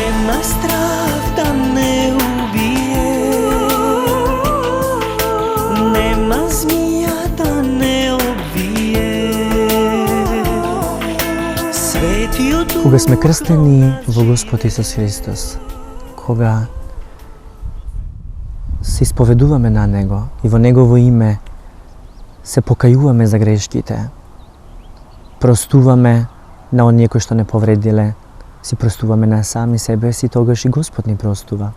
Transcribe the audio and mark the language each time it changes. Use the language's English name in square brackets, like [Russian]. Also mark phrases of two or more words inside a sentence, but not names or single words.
[Serbian] Nema strah da ne ubije, nema zmija da ne obije. Sveti od [Macedonian] Кога сме крстени во Господ Исус Христос, кога се исповедуваме на Него и во Негово име се покајуваме за грешките, простуваме на оние кои што не повредиле, си простуваме на сами себе си, тогаш и Господ ни простува.